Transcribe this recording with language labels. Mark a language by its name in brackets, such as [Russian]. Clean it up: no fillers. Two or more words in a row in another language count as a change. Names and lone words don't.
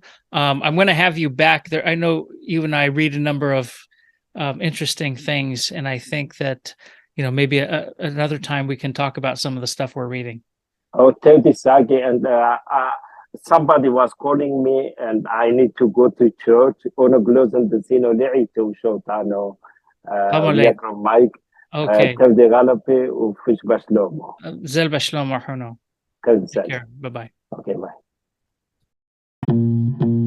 [English] I'm going to have you back there. I know you and I read a number of interesting things, and I think that, maybe another time we can talk about some of the stuff we're reading. Oh, thank you, Sagi. And somebody was calling me, and I need to go to church. Okay. [Assyrian Neo-Aramaic] تبدي غلبي وفيش بشلومه. زل بشلومه حنو. [English] Take care. Bye-bye. Okay, bye.